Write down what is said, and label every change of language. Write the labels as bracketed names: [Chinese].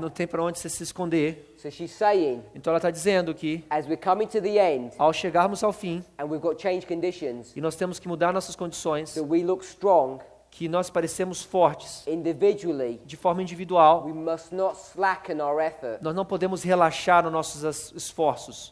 [Portuguese] não tem para onde você se esconder. [English] So she's saying, [Portuguese] Então ela está dizendo que, [English] as we're coming to the end [Portuguese] ao chegarmos ao fim, [English] and we've got changed conditions, [Portuguese] e nós temos que mudar nossas condições, [English] so we look strong [Portuguese] que nós parecemos fortes [English] individually, [Portuguese] de forma individual, [English] we must not slacken our effort, [Portuguese] nós não podemos relaxar nos nossos esforços,